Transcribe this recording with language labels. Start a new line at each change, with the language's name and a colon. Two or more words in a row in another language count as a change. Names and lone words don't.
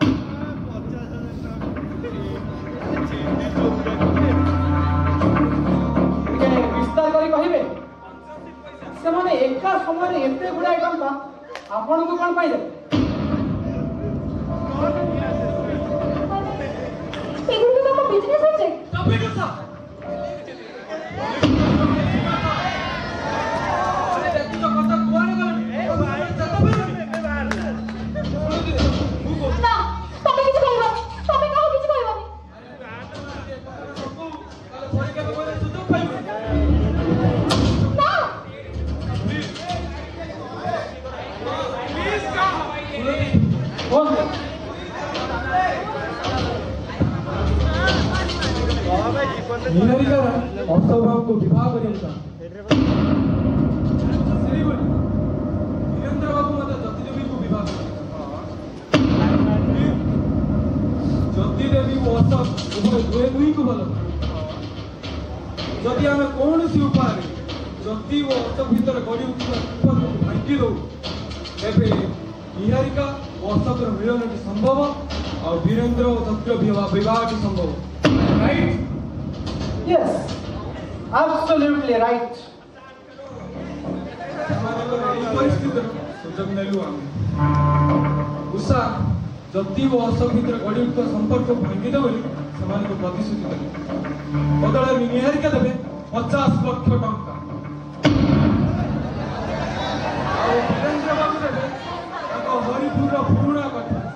Odia: ବିସ୍ତାର କରି କହିବେ, ସେମାନେ ଏକା ସମୟରେ ଏତେ ଗୁଡ଼ାଏ ଟଙ୍କା ଆପଣଙ୍କୁ କଣ ପାଇଁ ଦେବେ?
Bangla: ଏଗୁলো তো বিজনেস আছে। না, তুমি কিছু কইবা। তুমি কাউ কিছু কইবা নি। না। বন্ধু
Odia: ନିହାରିକା ଅର୍ଥଭାବକୁ ବିବାହ କରିବାକୁ ସେଇଭଳି ବୀରେନ୍ଦ୍ର ବାବୁ ମଧ୍ୟ ଜ୍ୟୋତିଦେବୀଙ୍କୁ ବିବାହ ଜ୍ୟୋତିଦେବୀ ଓ ଅଶୋକ ଉଭୟ ଦୁହେଁ ଦୁହିଁଙ୍କୁ ଭଲ ପାଆନ୍ତି। ଯଦି ଆମେ କୌଣସି ଉପାୟରେ ଜ୍ୟୋତି ଓ ଅଶୋକ ଭିତରେ ଗଢ଼ି ଉଠିଥିବା ସମ୍ପର୍କକୁ ଭାଙ୍ଗି ଦେଉ ତେବେ ନିହାରିକା ଓ ଅଶୋକର ମିଳନଟି ସମ୍ଭବ ଆଉ ବୀରେନ୍ଦ୍ର ଓ ଜ୍ୟୋତିର ବିବାହଟି ସମ୍ଭବ। ରାଇଟ୍?
English: Yes, absolutely right.
Odia: এই ପରିସ୍ଥିତିର ସୁଯୋଗ ନେଲୁ ଆମେ। ଉଷା ଜ୍ୟୋତି ଓ ଅଶୋକ ଭିତରେ ଗଢ଼ି ଉଠୁଥିବା ସମ୍ପର୍କକୁ ଭାଙ୍ଗିଦେବ ବୋଲି ସେମାନଙ୍କୁ ପ୍ରତିଶ୍ରୁତି ଦେଲେ। ବଦଳରେ ନିହାରିକା ଦେବେ 50 ଲକ୍ଷ ଟଙ୍କା ଆଉ ବୀରେନ୍ଦ୍ର ବାବୁ ଦେବେ ତାଙ୍କ ହରିପୁରର ପୁରୁଣା କଥା।